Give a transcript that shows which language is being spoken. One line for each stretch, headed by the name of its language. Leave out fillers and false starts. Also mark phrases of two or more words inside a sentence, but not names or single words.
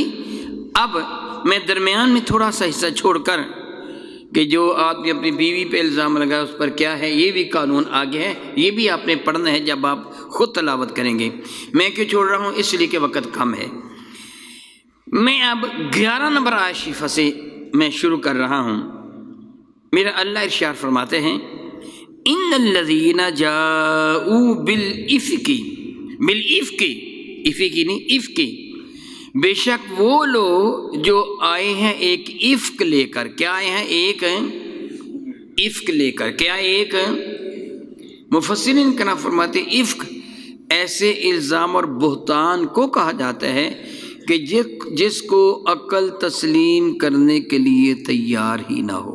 Urdu: اب میں درمیان میں تھوڑا سا حصہ چھوڑ کر کہ جو آدمی اپنی بیوی پہ الزام لگائے اس پر کیا ہے، یہ بھی قانون آگے ہے، یہ بھی آپ نے پڑھنا ہے جب آپ خود تلاوت کریں گے. میں کیوں چھوڑ رہا ہوں، اس لیے کہ وقت کم ہے. میں اب 11 نمبر آیت شریفہ سے میں شروع کر رہا ہوں. میرا اللہ ارشاد فرماتے ہیں
Arabic: ان الذین جاؤوا بالافک، بالافک،
Urdu: افکی نہیں افکی، بے شک وہ لوگ جو آئے ہیں ایک افک لے کر، کیا آئے ہیں، ایک افک لے کر، کیا ایک، مفسرین کا نام فرماتے افک ایسے الزام اور بہتان کو کہا جاتا ہے کہ جس کو عقل تسلیم کرنے کے لیے تیار ہی نہ ہو.